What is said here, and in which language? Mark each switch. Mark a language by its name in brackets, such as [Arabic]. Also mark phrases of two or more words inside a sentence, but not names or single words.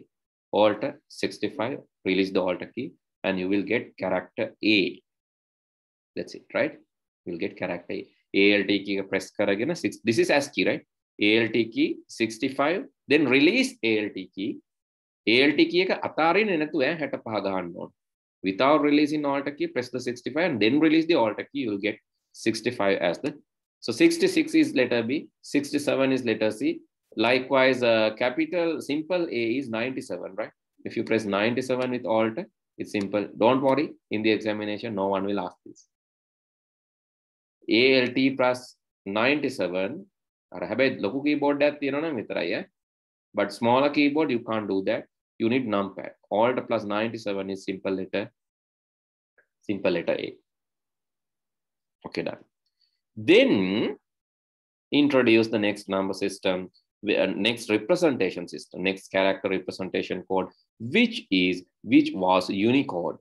[English] Alt 65, release the Alt key, and you will get character A. That's it, right? You'll get character A. ALT key press karagena 6. This is ASCII, right? ALT key 65, then release ALT key. ALT key [Sinhala] එක අතාරින්න නැතුව 65 ගහන්න ඕන. [English] Without releasing Alt key, press the 65 and then release the Alt key. You will get 65 as the. So 66 is letter B, 67 is letter C. Likewise, capital simple A is 97, right? If you press 97 with Alt, it's simple. Don't worry, in the examination, no one will ask this. ALT plus 97. [Sinhala] ලොකු keyboard එකක් තියෙනවා නම් විතරයි. [English] But smaller keyboard, you can't do that. You need numpad. Alt plus 97 is simple letter A. Okay, done. Then introduce the next number system, next representation system, next character representation code, which was Unicode.